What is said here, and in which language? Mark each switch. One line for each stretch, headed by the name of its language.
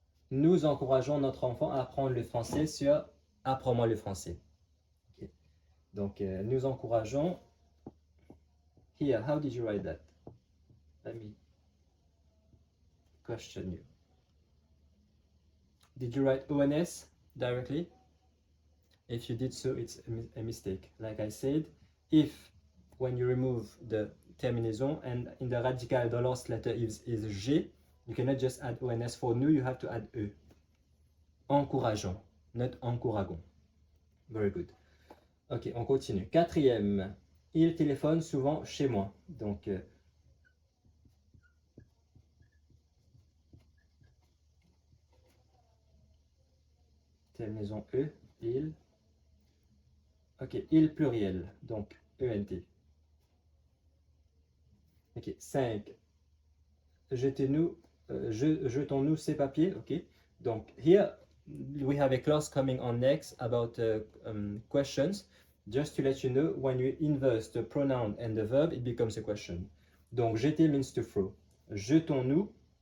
French: Nous encourageons notre enfant à apprendre le français sur Apprends-moi le français. Okay. Donc, nous encourageons.
English: Here, how did you write that? Let me question you. Did you write ONS directly? If you did so, it's a mistake. Like I said, if when you remove the terminaison and in the radical the last letter is G, you cannot just add ONS. For nous, you have to add E. Encourageons, not encourageons. Very good. Ok,
French: on continue. Quatrième, il téléphone souvent chez moi. Donc, terminaison E, il. Ok, il pluriel, donc ENT. Ok, 5. Jetons-nous ces papiers.
English: Ok,
French: donc
English: here we have a clause coming on next about questions. Just to let you know, when you inverse the pronoun and the verb, it becomes a question.
French: Donc jeter
English: means to throw.
French: Jetons-nous.